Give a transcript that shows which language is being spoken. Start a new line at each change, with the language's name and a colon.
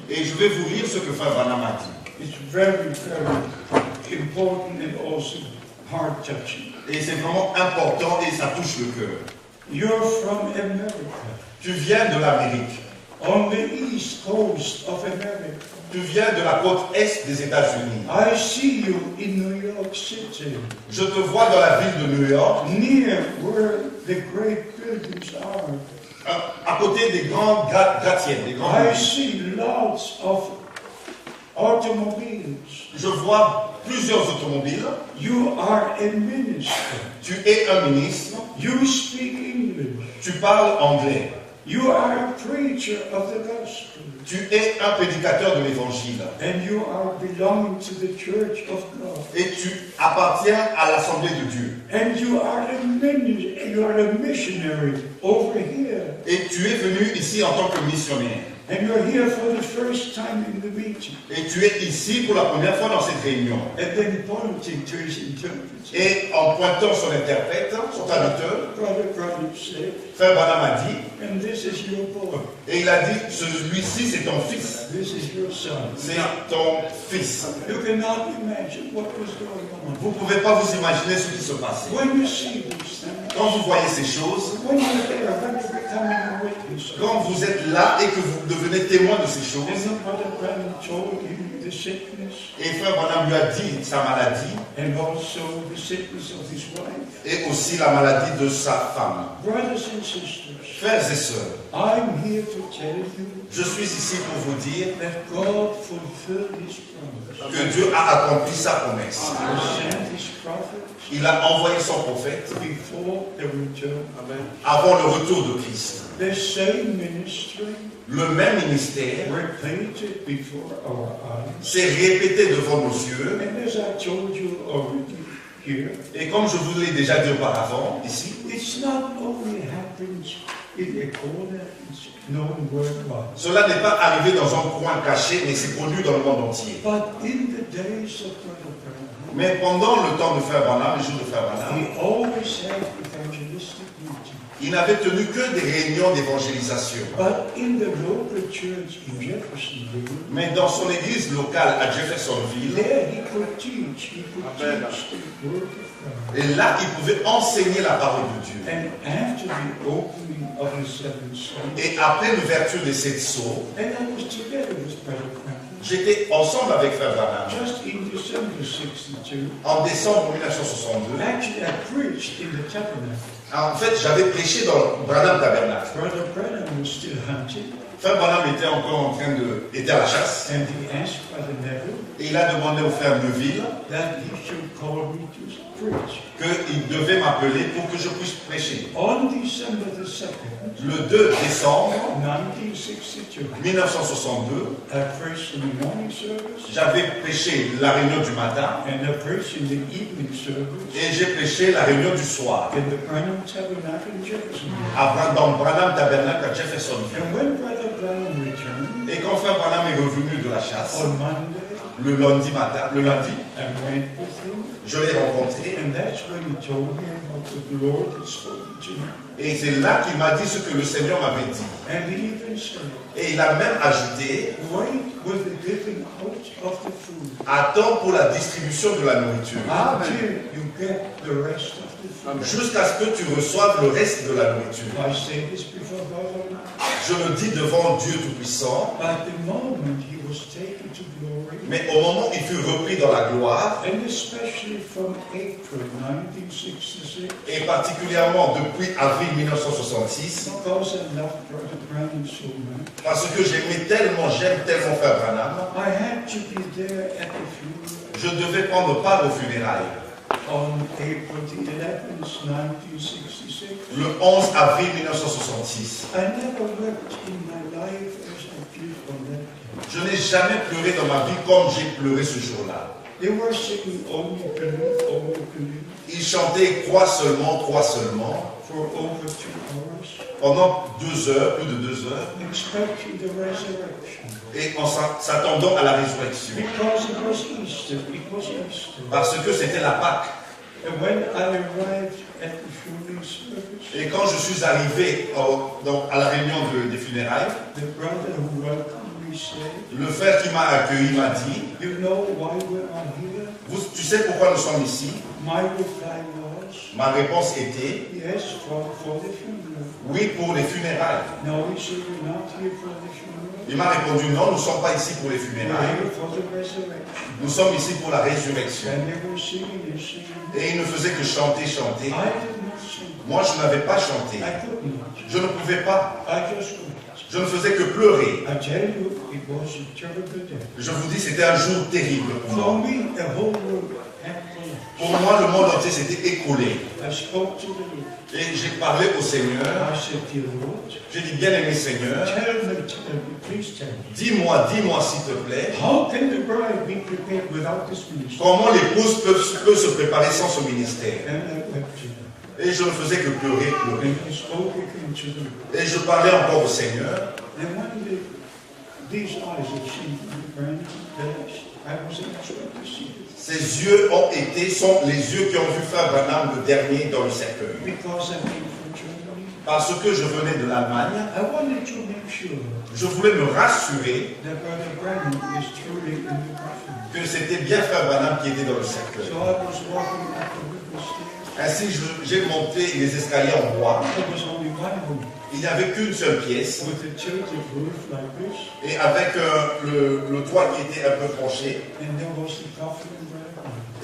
French: Et je vais vous lire ce que Frère Branham a dit.
English: It's very, very important and also heart-touching.
French: Et c'est vraiment important et ça touche le cœur.
English: You're from America,
French: Tu viens de l'Amérique.
English: on the east coast of America.
French: Tu viens de la côte est des États-Unis.
English: I see you in New York City,
French: Je te vois dans la ville de New York,
English: near where the great buildings are.
French: à côté des grandes gratte-ciels, des grands
English: I
French: buildings.
English: see lots of automobiles.
French: Je vois plusieurs automobiles.
English: You are a minister.
French: Tu es un ministre.
English: You speak English.
French: Tu parles anglais.
English: You are a preacher of the gospel.
French: Tu es un prédicateur de l'évangile.
English: And you are belonging to the church of God.
French: Et tu appartiens à l'Assemblée de Dieu.
English: And you are a missionary over here.
French: Et tu es venu ici en tant que missionnaire.
English: And you're here for the first time in the meeting.
French: Et tu es ici pour la première fois dans cette réunion.
English: And then pointing to his interpreter.
French: Et en pointant son interprète, son traducteur,
English: Brother said,
French: Frère Branham a dit,
English: and this is your boy.
French: et il a dit, celui-ci c'est ton fils.
English: This is your son.
French: C'est ton fils.
English: You cannot imagine what was going on.
French: Vous ne pouvez pas vous imaginer ce qui se passait.
English: When you see these things,
French: Quand vous voyez ces choses,
English: when you're there, when you're becoming a witness,
French: quand vous êtes là et que vous devenez témoin de ces
English: and
French: choses,
English: then Brother Branham told him the sickness
French: et Frère Branham lui a dit sa maladie,
English: and also the sickness of his wife.
French: et aussi la maladie de sa femme.
English: Brothers and sisters,
French: Frères et sœurs,
English: I'm here to tell you
French: je suis ici pour vous dire
English: that God fulfilled his promise.
French: que Dieu a accompli sa promesse.
English: He sent his prophets
French: Il a envoyé son prophète
English: before the return.
French: avant le retour de Christ.
English: The same ministry
French: Le même ministère
English: repeated before our eyes.
French: s'est répété devant nos yeux.
English: And as I told you already here,
French: Et comme je vous l'ai déjà dit auparavant, ici,
English: it's not only happens in a corner, it's known worldwide.
French: cela n'est pas arrivé dans un coin caché, mais c'est connu dans le monde entier.
English: But in the days of Brother Branham,
French: Mais pendant le temps de Frère Branham, les jours de Frère Branham,
English: he always had evangelistic meetings.
French: Il n'avait tenu que des réunions d'évangélisation.
English: But in the local church in Jeffersonville,
French: Mais dans son église locale à Jeffersonville,
English: there he could teach the word of God.
French: et là, il pouvait enseigner la parole de Dieu.
English: And after the opening of the seventh seal,
French: Et après l'ouverture des 7 sceaux,
English: and I was together with Brother Franklin,
French: j'étais ensemble avec Frère Branham.
English: just in December 62.
French: En décembre 1962,
English: Actually, I preached in the tabernacle.
French: en fait, j'avais prêché dans le Branham Tabernacle.
English: Brother Branham was still hunting,
French: Frère Branham était encore était à la chasse.
English: and he asked Brother Neville
French: Et il a demandé au frère Neuville
English: that he should call me to preach.
French: qu'il devait m'appeler pour que je puisse prêcher.
English: On December the 2nd,
French: Le 2 décembre
English: 1962,
French: 1962,
English: I preached in the morning service,
French: j'avais prêché la réunion du matin
English: and I preached in the evening service
French: et j'ai prêché la réunion du soir
English: in the Branham Tabernacle in Jeffersonville.
French: dans le Branham Tabernacle à Jeffersonville.
English: And when Brother Branham returned
French: Et quand frère Branham est revenu de la chasse,
English: on Monday,
French: le lundi matin,
English: I went with him,
French: je l'ai rencontré
English: and that's when he told me about what the Lord had spoken to me.
French: et c'est là qu'il m'a dit ce que le Seigneur m'avait dit.
English: And he even said,
French: Et il a même ajouté,
English: wait with the giving out of the food
French: attends pour la distribution de la nourriture,
English: until you get the rest of the food.
French: jusqu'à ce que tu reçoives le reste de la nourriture.
English: I say this before God Almighty.
French: Je le dis devant Dieu Tout-Puissant,
English: At the moment he was taken to glory,
French: mais au moment où il fut repris dans la gloire,
English: and especially from April 1966,
French: et particulièrement depuis avril 1966,
English: because I loved Brother Branham so much,
French: parce que j'aime tellement Frère Branham,
English: I had to be there at the funeral
French: je devais prendre part aux funérailles.
English: on April the 11th, 1966.
French: Le 11 avril 1966.
English: I never wept in my life as I did on that day.
French: Je n'ai jamais pleuré dans ma vie comme j'ai pleuré ce jour-là.
English: They were singing Only Believe
French: Ils chantaient crois seulement,
English: for over 2 hours,
French: pendant 2 heures, plus de 2 heures,
English: expecting the resurrection.
French: et en s'attendant à la résurrection.
English: Because it was Easter.
French: Parce que c'était la Pâque.
English: And when I arrived at the funeral service,
French: Et quand je suis arrivé à la réunion des funérailles,
English: the brother who welcomed me said,
French: le frère qui m'a accueilli m'a dit,
English: you know why we are here?
French: tu sais pourquoi nous sommes ici?
English: My reply was,
French: Ma réponse était,
English: yes, for the funeral.
French: oui, pour les funérailles.
English: No, he said, you're not here for the funeral.
French: Il m'a répondu, non, nous ne sommes pas ici pour les
English: You're
French: funérailles.
English: here for the resurrection.
French: Nous sommes ici pour la résurrection.
English: And they were singing and singing.
French: Et il ne faisait que chanter.
English: I did not sing.
French: Moi, je n'avais pas chanté.
English: I could not.
French: Je ne pouvais pas.
English: I just wept.
French: Je ne faisais que pleurer.
English: I tell you, it was a terrible day.
French: Je vous dis, c'était un jour terrible pour
English: For
French: moi.
English: me, the whole world had collapsed.
French: Pour moi, le monde entier s'était écoulé.
English: I spoke to the Lord.
French: Et j'ai parlé au Seigneur.
English: I said, dear Lord,
French: J'ai dit, bien-aimé Seigneur,
English: tell me, please tell me.
French: dis-moi s'il te plaît,
English: How can the bride be prepared without this ministry?
French: comment l'épouse peut se préparer sans ce ministère?
English: And I wept to them.
French: Et je ne faisais que pleurer.
English: And I spoke again to the Lord.
French: Et je parlais encore au Seigneur.
English: And when these eyes had seen the bride, I wasn't expecting to see it.
French: Ses yeux sont les yeux qui ont vu Frère Branham le dernier dans le cercueil.
English: Because I came from Germany,
French: Parce que je venais de l'Allemagne,
English: I wanted to make sure
French: je voulais me rassurer
English: that Brother Branham is truly in the coffin.
French: que c'était bien Frère Branham qui était dans le cercueil.
English: So I was walking up the river stairs.
French: Ainsi, j'ai monté les escaliers en bois.
English: There was only one room
French: Il n'y avait qu'une seule pièce.
English: with a tilted roof like this,
French: Et avec le toit qui était un peu penché.
English: and there was the coffin and Brother Branham.